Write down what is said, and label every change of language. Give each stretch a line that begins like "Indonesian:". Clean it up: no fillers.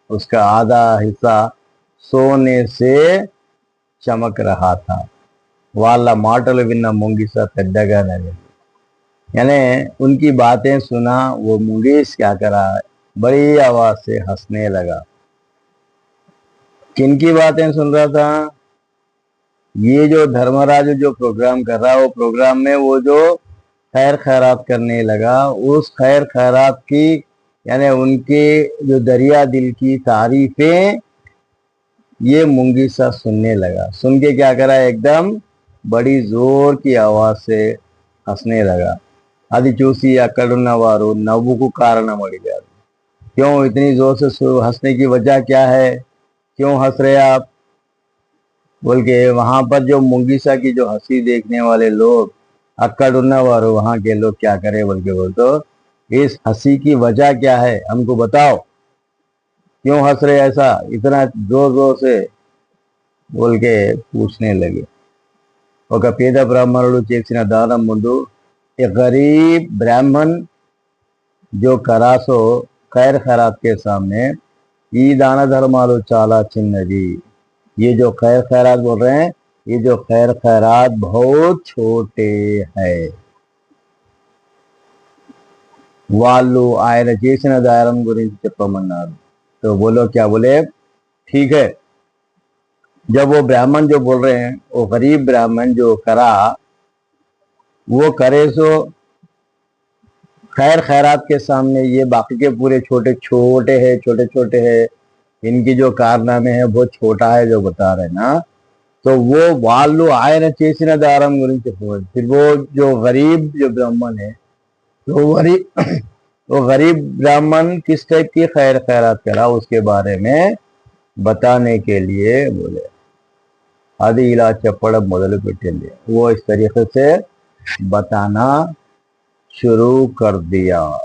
Hindi: उसका आधा हिस्सा सोने से चमक रहा था।
Telugu: వాళ్ళ మాటలు విన్న ముంగిస పెద్దగా నవ్వింది।
Hindi: यानी उनकी बातें सुना वो मुंगीस क्या करा, बड़ी आवाज से हंसने लगा। किनकी बातें सुन रहा था, ये जो धर्मराज जो प्रोग्राम कर रहा, वो प्रोग्राम में वो जो खैर खैरात करने लगा, उस खैर खैरात की, यानी उनके जो दरिया दिल की तारीफें ये मुंगीसा सुनने लगा। सुन के क्या करा, एकदम बड़ी जोर की आवाज से हंसने लगा।
Telugu: అది చూసి అక్కడున్న వారు నవ్వుకు కారణం అడిగారు।
Hindi: क्यों इतनी जोर से हंसने की वजह क्या है, क्यों हंस रहे आप, बोल के वहां पर जो मुंगीसा की जो हंसी देखने वाले लोग, अक्कड़ुन्न वारू, वहां के लोग क्या करे बोल के बोल, तो इस हंसी की वजह क्या है, हमको बताओ, क्यों हंस रहे ऐसा इतना जोर जोर से, बोल के पूछने लगे।
Telugu: ఒక పేద బ్రాహ్మణుడు చేసిన దానం ముందు
Hindi: एक गरीब ब्राह्मण जो करा सो खैर खैरात के सामने,
Telugu: ఈ దాన ధర్మాలు చాలా చిన్నది।
Hindi: ये जो खैर खैरात बोल रहे हैं, ये जो खैर खैरात बहुत छोटे हैं।
Telugu: వాళ్ళు ఆయన చేసిన దానం గురించి చెప్పమన్నారు।
Hindi: तो बोलो क्या बोले, ठीक है। जब वो ब्राह्मण जो बोल रहे हैं, वो गरीब ब्राह्मण जो करा, वो करे सो खैर खैरात के सामने, ये बाकी के पूरे छोटे छोटे हैं, इनकी जो कारनामे है बहुत छोटा है जो बता रहे ना। तो वो
Telugu: వాళ్ళు ఆయన చేసిన దానం గురించి చెప్పారు।
Hindi: फिर वो जो गरीब जो ब्राह्मण है, तो वो गरीब ब्राह्मण किस टाइप की खैर खैरात करा, उसके बारे में बताने के लिए बोले।
Telugu: అది ఇలా చెప్పడం మొదలు పెట్టింది।
Hindi: वो इस तरीके से बताना शुरू कर दिया।